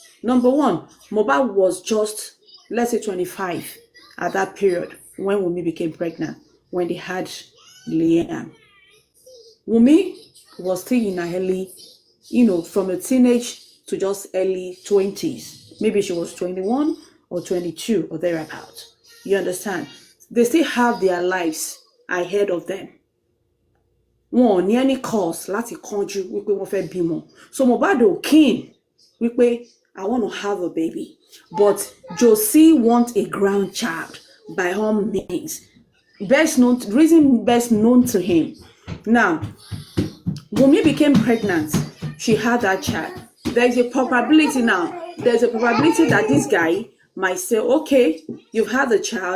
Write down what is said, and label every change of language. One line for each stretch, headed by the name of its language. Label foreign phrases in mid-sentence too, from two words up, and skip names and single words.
English: Number one, Mohbad was just, let's say 25 at that period when Wunmi became pregnant, when they had Liam. Wunmi was still in her early, from a teenage to just early 20s. Maybe she was 21 or 22 or thereabout. You understand? They still have their lives ahead of them.
Yoruba: Wọn ní
English: any cause
Yoruba: láti kánjú wípé wọ́n fẹ́ bímọ.
English: So Mohbad ò keen wípé I want to have a baby. But Josie wants a grandchild by all means. Reason best known to him. Now, Wunmi became pregnant. She had that child. There's a probability that this guy might say, okay, you've had the child.